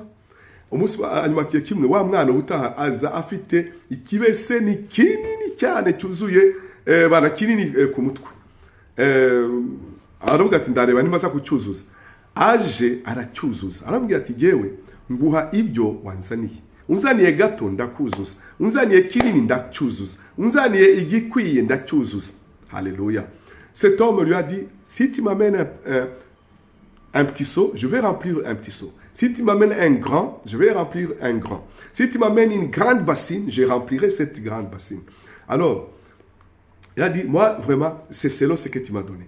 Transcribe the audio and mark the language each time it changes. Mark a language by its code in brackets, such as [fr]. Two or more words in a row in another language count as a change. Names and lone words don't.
[rw] Umunsi anyuma kimwe wa mwana utaha aza afite ikibese ni kinini cyane cyuzuye bana kinini ku mutwe. Aravuga ati ndareba nimaza kucyuzuza. aje aracyuzuza, arambwira ati jyewe nguha ibyo wanzaniye, unzaniye gato ndakuzuza, unzaniye kinini ndacyuzuza, unzaniye igikwiye ndacyuzuza. Haleluya. [fr] Cet homme lui a dit, si tu m'amènes un petit seau, je vais remplir un petit seau. Si tu m'amènes un grand, je vais remplir un grand. Si tu m'amènes une grande bassine, je remplirai cette grande bassine. Alors, il a dit, moi, vraiment, c'est selon ce que tu m'as donné.